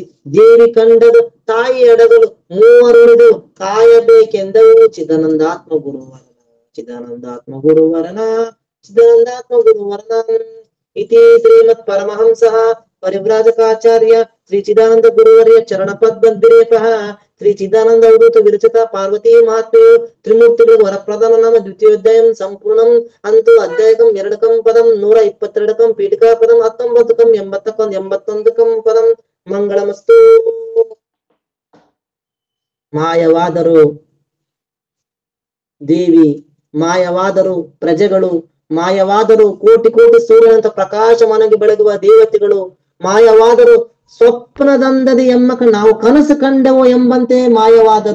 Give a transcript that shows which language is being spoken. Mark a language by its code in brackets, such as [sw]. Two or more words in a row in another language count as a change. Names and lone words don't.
[kn] ದೇವಿ ಕಂಡದು ತಾಯಿ ಅಡಗಲು, ಮೂವರುಳಿದು ಕಾಯಬೇಕೆಂದವು ಚಿದಾನಂದಾತ್ಮ ಗುರುವರನ, ಚಿದಾನಂದಾತ್ಮ ಗುರುವರನ, ಚಿದಾನಂದಾತ್ಮ ಗುರುವರನ. [sa] ಇತಿ ಶ್ರೀಮತ್ ಪರಮಹಂಸಃ ಪರಿವ್ರಾಜಕಾಚಾರ್ಯ ಶ್ರೀ ಚಿದಾನಂದ ಗುರುವರ್ಯ ಚರಣ ಪದ್ಮದ್ವಿರೇಪಃ ಶ್ರೀ ಚಿದಾನಂದ ಅವಧೂತ ವಿರಚಿತ ಪಾರ್ವತಿ ಮಹಾತ್ಮೆಯು ತ್ರಿಮೂರ್ತಿಗಳು ವರಪ್ರಧಾನ ನಾಮ ದ್ವಿತೀಯೋಧ್ಯಾಯಂ ಸಂಪೂರ್ಣಂ ಅಂತು ಅಧ್ಯಾಯಕಂ 2 ಪದಂ 122 ಪೀಠಿಕಾ ಪದಂ 19 81 ಪದಂ. ಮಂಗಳಮಸ್ತು. [kn] ಮಾಯವಾದರು ದೇವಿ, ಮಾಯವಾದರು ಪ್ರಜೆಗಳು, ಮಾಯವಾದರು ಕೋಟಿ ಕೋಟಿ ಸೂರ್ಯನಂತ ಪ್ರಕಾಶಮಾನವಾಗಿ ಬೆಳಗುವ ದೇವತೆಗಳು, ಮಾಯವಾದರು ಸ್ವಪ್ನದಂದದಿ ಎಮ್ಮ ನಾವು ಕನಸು ಕಂಡವು ಎಂಬಂತೆ ಮಾಯವಾದರು.